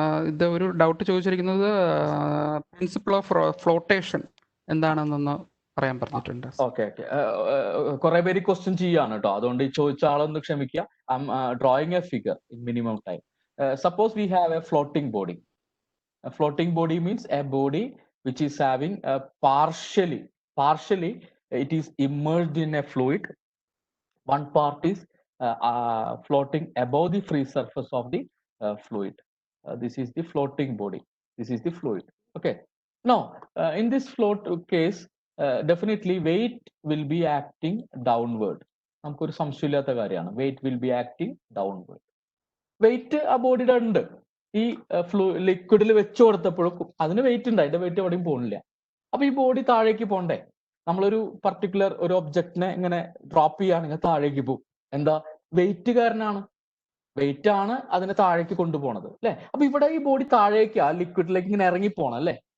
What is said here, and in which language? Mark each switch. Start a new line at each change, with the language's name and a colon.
Malayalam: ഇത് ഒരു ഡൗട്ട് ചോദിച്ചിരിക്കുന്നത് പ്രിൻസിപ്പിൾ ഓഫ് ഫ്ലോട്ടേഷൻ എന്താണെന്നൊന്ന് പറയാൻ പറഞ്ഞിട്ടുണ്ട്. ഓക്കെ ഓക്കെ, കുറെ പേര് ക്വസ്റ്റ്യൻ ചെയ്യാണ് കേട്ടോ, അതുകൊണ്ട് ഈ ചോദിച്ച ആളൊന്ന് ക്ഷമിക്കുക.
English: I'm drawing a figure in minimum time. Suppose we have a floating body. A floating body means a body which is having a partially it is immersed in a fluid. One part is floating above the free surface of the fluid. This is the floating body. This is the fluid. Okay. Now, in this float case, definitely weight will be acting downward.
Malayalam: നമുക്കൊരു സംശയമില്ലാത്ത കാര്യമാണ്,
English: weight will be acting downward.
Malayalam: Wait ആ ബോഡിയുടെ ഉണ്ട്. ഈ ലിക്വിഡിൽ വെച്ച് കൊടുത്തപ്പോഴും അതിന് wait ഉണ്ട്, അതിന്റെ വെയിറ്റ് എവിടെയും പോകുന്നില്ല. അപ്പൊ ഈ ബോഡി താഴേക്ക് പോണ്ടേ? നമ്മളൊരു പർട്ടിക്കുലർ ഒരു ഒബ്ജക്റ്റിനെ ഇങ്ങനെ ഡ്രോപ്പ് ചെയ്യുകയാണെങ്കിൽ താഴേക്ക് പോകും. എന്താ? വെയിറ്റ് കാരനാണ്. വെയിറ്റ് ആണ് അതിനെ താഴേക്ക് കൊണ്ടുപോണത് അല്ലെ? അപ്പൊ ഇവിടെ ഈ ബോഡി താഴേക്ക് ആ ലിക്വിഡിലേക്ക് ഇങ്ങനെ ഇറങ്ങിപ്പോണം അല്ലെ?